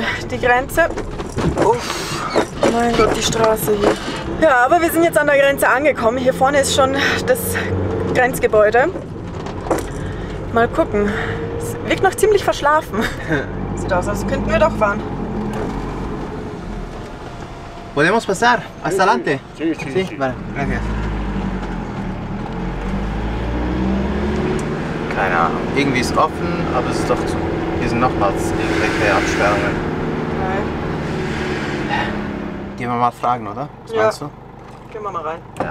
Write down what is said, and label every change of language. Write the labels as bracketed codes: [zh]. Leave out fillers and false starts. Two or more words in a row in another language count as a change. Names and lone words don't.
[de] Die Grenze. Uff, mein Gott, die Straße hier. Ja, aber wir sind jetzt an der Grenze angekommen. Hier vorne ist schon das Grenzgebäude. Mal gucken. Es wirkt noch ziemlich verschlafen. Sieht aus, als könnten wir doch fahren. [es] Podemos pasar hasta adelante? Sí, sí, Sí, sí. vale, gracias. [de] Keine Ahnung. Irgendwie ist offen, aber es ist doch zu. Hier sind nochmals irgendwelche Absperrungen. Gehen wir mal fragen, oder? Was Ja. meinst du? Gehen wir mal rein. Ja.